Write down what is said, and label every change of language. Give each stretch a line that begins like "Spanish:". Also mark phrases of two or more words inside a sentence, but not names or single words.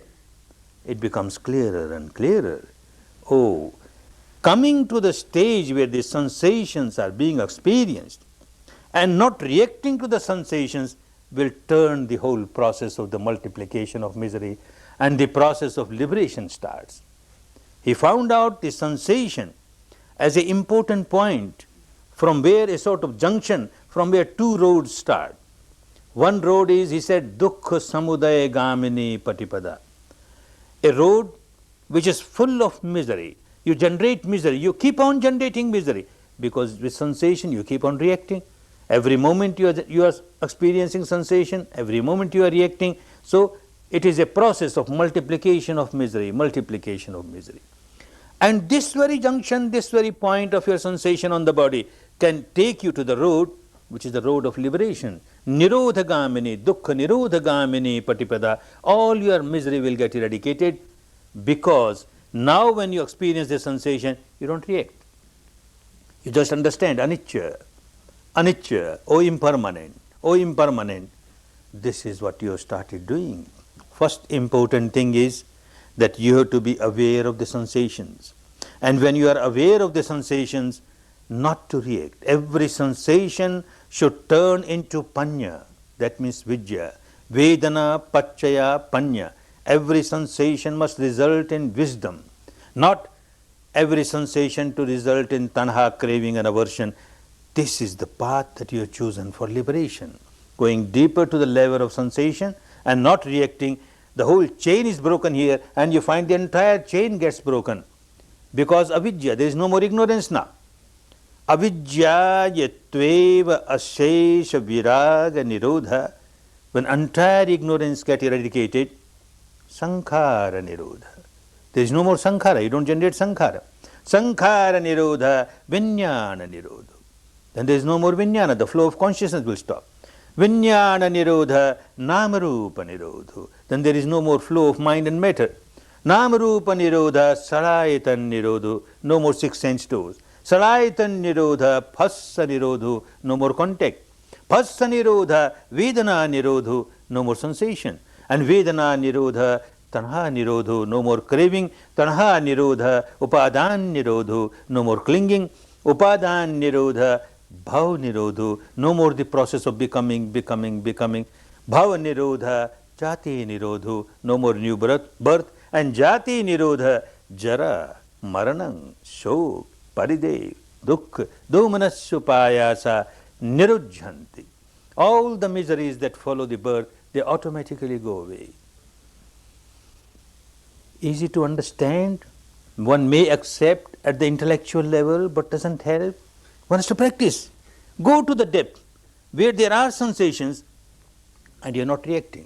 English: It becomes clearer and clearer. Oh, coming to the stage where the sensations are being experienced and not reacting to the sensations will turn the whole process of the multiplication of misery, and the process of liberation starts. He found out the sensation as an important point from where a sort of junction, from where 2 roads start. One road is, he said,
Pali: dukkha samudaya gamini patipada.
English: A road which is full of misery. You generate misery. You keep on generating misery because with sensation you keep on reacting. Every moment you are experiencing sensation. Every moment you are reacting. So it is a process of multiplication of misery, multiplication of misery. And this very junction, this very point of your sensation on the body can take you to the road, which is the road of liberation.
Pali: Nirodhagamini, dukkha nirodhagamini patipada.
English: All your misery will get eradicated because now when you experience the sensation, you don't react. You just understand
Pali: anicca, anicca,
English: oh impermanent, oh impermanent. This is what you have started doing. First important thing is that you have to be aware of the sensations. And when you are aware of the sensations, not to react. Every sensation should turn into panya, that means vidya.
Pali: Vedana, pachaya, panya.
English: Every sensation must result in wisdom. Not every sensation to result in tanha, craving and aversion. This is the path that you have chosen for liberation. Going deeper to the level of sensation and not reacting. The whole chain is broken here and you find the entire chain gets broken. Because avidya, there is no more ignorance now.
Pali: Avidya yatveva ashesha viraga nirodha.
English: When entire ignorance gets eradicated,
Pali: sankhara nirodha.
English: There is no more sankhara, you don't generate sankhara.
Pali: Sankhara nirodha, vinyana nirodha.
English: Then there is no more vinyana, the flow of consciousness will stop.
Pali: Vinyana nirodha, namarupa nirodha.
English: Then there is no more flow of mind and matter.
Pali: Namarupa nirodha, sarayatan nirodha,
English: no more six sense doors.
Pali: Sarayatan nirodha, phassa nirodha,
English: no more contact.
Pali: Phassa nirodha, vedana nirodha,
English: no more sensation.
Pali: And vedana nirodha, tanha nirodha,
English: no more craving.
Pali: Tanha nirodha, upadan nirodha,
English: no more clinging.
Pali: Upadan nirodha, bhav nirodha,
English: no more the process of becoming.
Pali: Bhav nirodha, jati nirodha,
English: no more new birth.
Pali: And jati nirodha, jara, maranam, shok, paridev, dukkha, domanasupayasa, nirujhanti.
English: All the miseries that follow the birth, they automatically go away. Easy to understand. One may accept at the intellectual level, but doesn't help. One has to practice. Go to the depth where there are sensations and you are not reacting.